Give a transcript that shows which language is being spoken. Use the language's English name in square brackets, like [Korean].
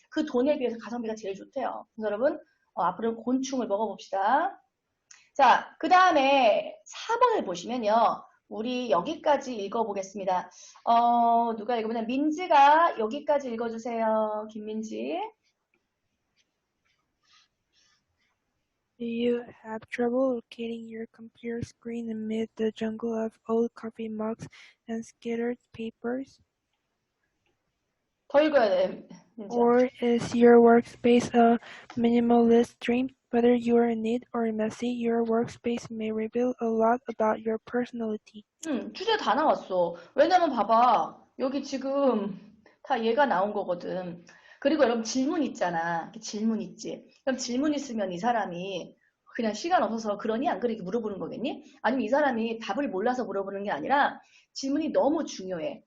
[Korean] 그 돈에 비해서 가성비가 제일 좋대요. 그래서 여러분, 앞으로 곤충을 먹어봅시다. 자, 그 다음에 4번을 보시면요. 우리 여기까지 읽어보겠습니다. 누가 읽으면 민지가 여기까지 읽어주세요. 김민지. [English] Do you have trouble locating your computer screen amid the jungle of old coffee mugs and scattered papers? [Korean] 더 읽어야 돼, 민지야. [English] Or is your workspace a minimalist dream? Whether you are neat or messy, your workspace may reveal a lot about your personality. [Korean] 주제 다 나왔어. 왜냐면 봐봐. 여기 지금 다 얘가 나온 거거든. 그리고 여러분 질문 있잖아. 이렇게 질문 있지. 그럼 질문 있으면 이 사람이 그냥 시간 없어서 그러니 안 그러니 물어보는 거겠니? 아니면 이 사람이 답을 몰라서 물어보는 게 아니라 질문이 너무 중요해.